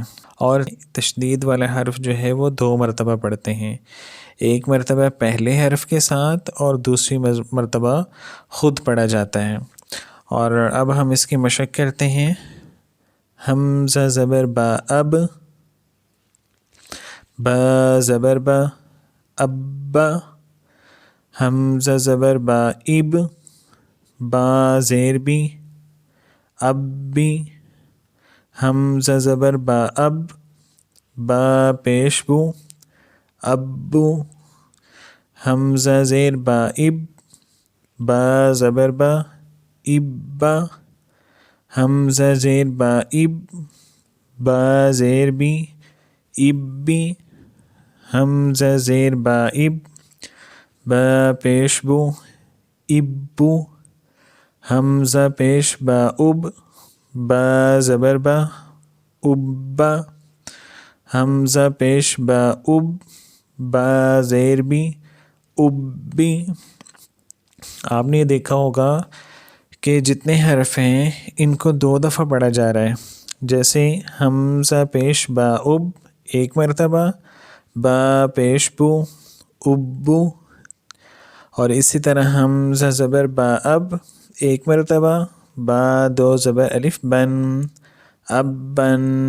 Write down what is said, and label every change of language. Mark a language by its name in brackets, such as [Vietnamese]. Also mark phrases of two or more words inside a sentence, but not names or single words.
[Urdu] اور تشدید والا حرف جو ہے وہ 2 مرتبہ پڑھتے ہیں، ایک مرتبہ پہلے حرف کے ساتھ اور دوسری مرتبہ خود پڑھا جاتا ہے۔ اور اب ہم اس کی مشق کرتے ہیں۔ حمزہ زبر با اب، با زبر با ابا، حمزہ زبر با اب، با زیر بی اب بھی، حمزہ زبر با اب، با پیش بو ابو، حمزہ زیر با اب، با زبر با ابا، حمزہ زیر با اب، با زیر بی ابی، حمزہ زیر با اب، با پیش بو ابو، حمزہ پیش با اب، با زبر با ابا، حمزہ پیش با اب، با زیر بی ابی۔ آپ نے یہ دیکھا ہوگا کہ جتنے حرف ہیں ان کو 2 دفعہ پڑھا جا رہا ہے، جیسے حمزہ پیش با اب 1 مرتبہ، با پیش بو ابو، اور اسی طرح حمزہ زبر با اب 1 مرتبہ، با 2 زبر الف بن اب بن،